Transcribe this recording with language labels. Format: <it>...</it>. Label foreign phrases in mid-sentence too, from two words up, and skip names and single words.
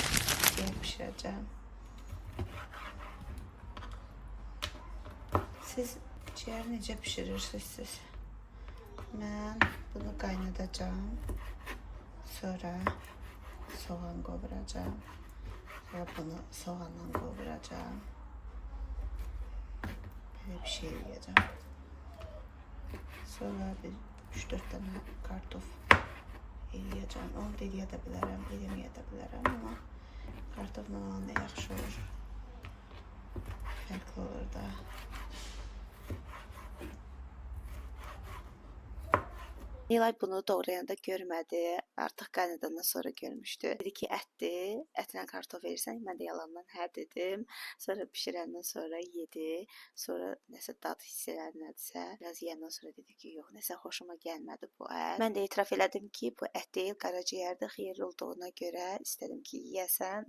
<az>Yemək pişirəcəm. Siz ciğer necə pişirirsiniz? Mən bunu qaynadacağım. Sonra soğan qovuracağım. Sonra bunu soğanla qovuracağım.</az> <tr>bir şey yiyeceğim. Sonra bir 3-4 tane kartof yiyeceğim. Onu da yedebilirim, yedebilirim ama kartofla olan da yaxşı olur. Farklı olur da.</tr> <az>Nilay bunu doğrayanda görmədi. Artıq qaynadandan sonra görmüşdü. Dedi ki, ətdir. Ətinə kartof verirsən? Mən də yalandan hə dedim. Sonra bişirəndən sonra yedi. Sonra nəsə dad hiss elədi nədirsə. Biraz yeyəndən sonra dedi ki, yox, nəsə xoşuma gəlmədi bu ət. Mən də etiraf elədim ki, bu ət deyil, qaraciyərdir. Xeyirli olduğuna görə istədim ki, yeyəsən.</az>